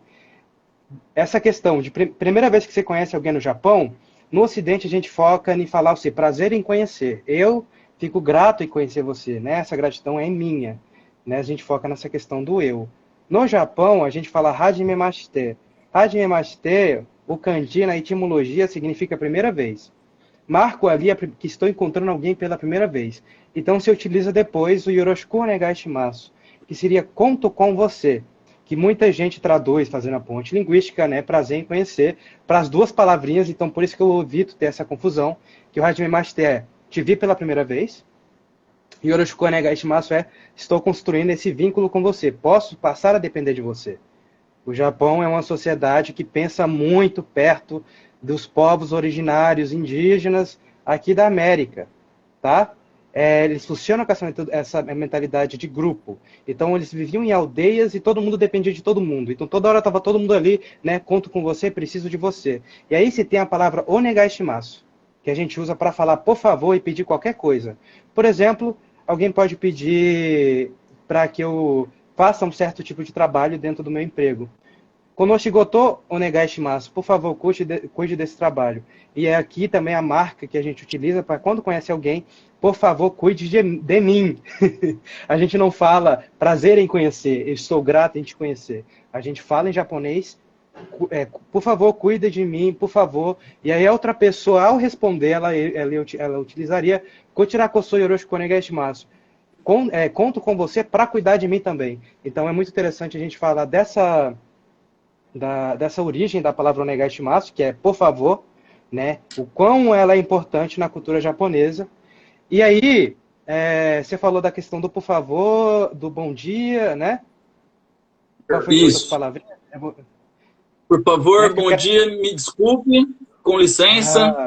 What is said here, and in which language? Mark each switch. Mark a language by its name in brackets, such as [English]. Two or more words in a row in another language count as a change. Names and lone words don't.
[Portuguese] Essa questão de primeira vez que você conhece alguém no Japão, no Ocidente a gente foca em falar assim, prazer em conhecer. Eu fico grato em conhecer você, né? Essa gratidão é minha. Né? A gente foca nessa questão do eu. No Japão, a gente fala [Japanese] はじめまして。はじめまして, [Portuguese] O kanji, na etimologia, significa primeira vez. Marco ali que estou encontrando alguém pela primeira vez. Então se utiliza depois o [Japanese] よろしくお願いします, [Portuguese] que seria conto com você, que muita gente traduz, fazendo a ponte linguística, né, prazer em conhecer, para as duas palavrinhas. Então por isso que eu evito ter essa confusão, que o [Japanese] はじめまして [Portuguese] é te vi pela primeira vez, e [Japanese] よろしくお願いします [Portuguese] é estou construindo esse vínculo com você, posso passar a depender de você. O Japão é uma sociedade que pensa muito perto dos povos originários indígenas aqui da América, tá? Eles funcionam com essa mentalidade de grupo. Então, eles viviam em aldeias e todo mundo dependia de todo mundo. Então, toda hora estava todo mundo ali, né? Conto com você, preciso de você. E aí se tem a palavra [Japanese] お願いします, [Portuguese] que a gente usa para falar por favor e pedir qualquer coisa. Por exemplo, alguém pode pedir para que eu faça um certo tipo de trabalho dentro do meu emprego. [Japanese] この仕事お願いします, [Portuguese] por favor, cuide desse trabalho. E é aqui também a marca que a gente utiliza para quando conhece alguém, por favor, cuide de mim. A gente não fala prazer em conhecer, estou grato em te conhecer. A gente fala em japonês, por favor, cuide de mim, por favor. E aí a outra pessoa, ao responder, ela utilizaria [Japanese] こちらこそよろしくお願いします. [Portuguese] Conto com você para cuidar de mim também. Então é muito interessante a gente falar dessa origem da palavra [Japanese] お願いします, [Portuguese] que é por favor, né? O quão ela é importante na cultura japonesa. E aí, você falou da questão do por favor, do bom dia, né? Qual foi as outras palavrinhas? Por favor, bom dia, me desculpe, com licença.